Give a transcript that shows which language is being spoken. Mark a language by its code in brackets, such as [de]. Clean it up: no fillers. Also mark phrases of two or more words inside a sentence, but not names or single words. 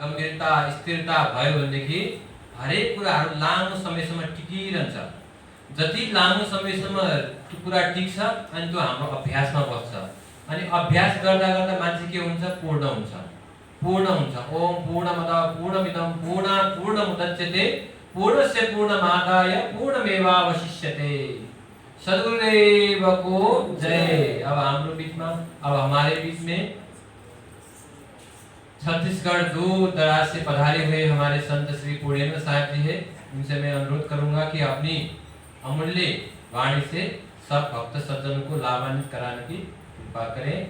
[ne] गम्भीरता स्थिरता भयो भनेदेखि हरेक कुराहरू लामो समयसम्म टिकिरहन्छ। जति लामो समयसम्म त्यो कुरा टिक्छ अनि त्यो हाम्रो अभ्यासमा बस्छ अनि अभ्यास गर्दा गर्दा मान्छे के हुन्छ पूर्ण हुन्छ [sa] ओम पूर्णमदः पूर्णमिदं पूर्णात् पूर्णमुदच्यते पूर्णस्य पूर्णमादाय पूर्णमेवावशिष्यते। [hi] सद्गुरुदेव को जय। [ne] अब हाम्रो बीचमा [hi] अब हमारे बीच में छत्तीसगढ़ दूर दराज से पधारे हुए हमारे संत श्री पूर्णेंद्र साहब जी है। इनसे मैं अनुरोध करूंगा कि अपनी अमूल्य वाणी से सब भक्त सज्जन को लाभान्वित कराने की कृपा करें।